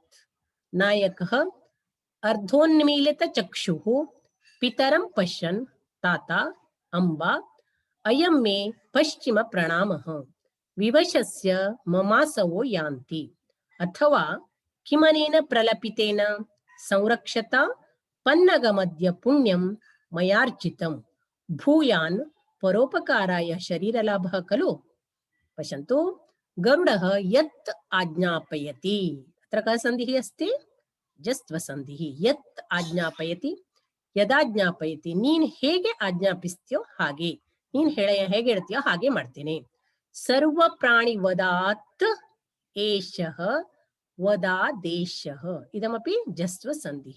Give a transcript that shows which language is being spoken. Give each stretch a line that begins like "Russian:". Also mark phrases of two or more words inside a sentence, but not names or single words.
Sanskrit: ನಾಯಕ ಅರ್ಧೋನ್ಮೀಲಿತ ಚಕ್ಷುಃ ಪಿತರಂ ಪಶ್ಯನ್ ತಾತ ಅಂಬಾ ಅಯಂ ಮೇ ಪಶ್ಚಿಮ ಪ್ರಣಾಮಃ ವಿವಶಸ್ಯ ಮಮಾಸವೋ ಯಾಂತಿ. ಅಥವಾ ಕಿಮನೇನ ಪ್ರಲಪಿತೇನ ಸಂರಕ್ಷತ ಪನ್ನಗಮದ್ಯ ಪುಣ್ಯಂ ಮಯಾರ್ಚಿತಂ ಭೂಯಾನ್ ಪರೋಪಕಾರಾಯ ಶರೀರಲಾಭ ಖಲು. ಪಶ್ಯಂತು ಗರುಡ ಯತ್ ಆಜ್ಞಾಪಯತಿ, ಅತ್ರ ಕ ಸಂಧಿಃ ಅಸ್ತಿ ಜಸ್ತ್ವ ಸಂಧಿಃ. ಯತ್ ಆಜ್ಞಾಪಯತಿ ಯದಾಜ್ಞಾಪಯತಿ,
Kannada: ನೀನ್ ಹೇಗೆ ಆಜ್ಞಾಪಿಸ್ತೀಯೋ ಹಾಗೆ, ನೀನ್ ಹೇಗೆ ಹೇಳ್ತೀಯೋ ಹಾಗೆ ಮಾಡ್ತೇನೆ.
Sanskrit: ಸರ್ವ ಪ್ರಾಣಿ ವದಾತ್ ಏಷಃ ವದಾದೇಶಃ ಇದಮಪಿ ಜಸ್ತ್ವ ಸಂಧಿಃ.